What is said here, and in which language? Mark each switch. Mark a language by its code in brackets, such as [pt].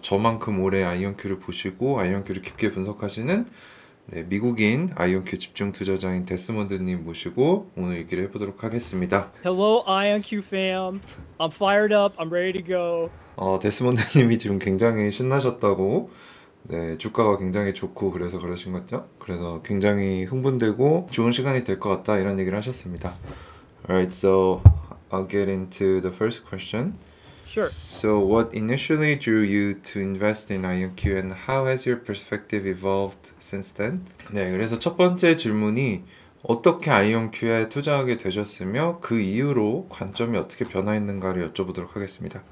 [ko] 저만큼 오래 아이언큐를 보시고 아이언큐를 깊게 분석하시는 네, 미국인 아이언큐 집중 투자자인 데스몬드님 모시고 오늘 얘기를 해보도록 하겠습니다. [en] Hello, IonQ fam. I'm fired up. I'm ready to go. [ko] 데스몬드님이 지금 굉장히 신나셨다고 네, 주가가 굉장히 좋고 그래서 그러신 거죠. 그래서 굉장히 흥분되고 좋은 시간이 될 것 같다 이런 얘기를 하셨습니다. [en] Alright, so I'll get into the first question. Sure. So, what initially drew you to invest in IonQ and how has your perspective evolved since then? [ko] 네, 그래서 첫 번째 질문이 어떻게 IonQ에 투자하게 되셨으며 그 이후로 관점이 어떻게 변화했는가를 여쭤보도록 하겠습니다.